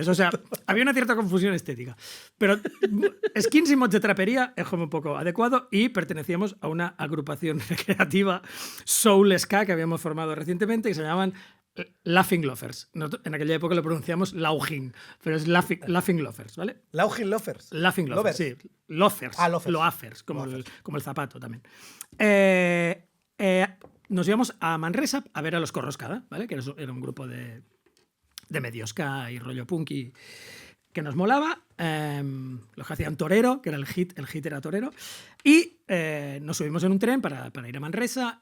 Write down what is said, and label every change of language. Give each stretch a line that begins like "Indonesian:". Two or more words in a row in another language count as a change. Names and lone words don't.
Spanish: O sea, había una cierta confusión estética. Pero skins y mods de trapería es como un poco adecuado y pertenecíamos a una agrupación recreativa Soul Ska que habíamos formado recientemente y se llamaban Laughing Loafers. Nosotros, en aquella época lo pronunciamos Laughing, pero es Laughing Loafers, ¿vale? Laughing Loafers. Laughing Loafers, sí. Loafers. Ah, loafers. Loafers, como el zapato también. Nos íbamos a Manresa a ver a los Corroscada, ¿vale? Que era un grupo de medio ska y rollo punky que nos molaba. Los que hacían Torero, que era el hit era Torero. Y nos subimos en un tren para ir a Manresa.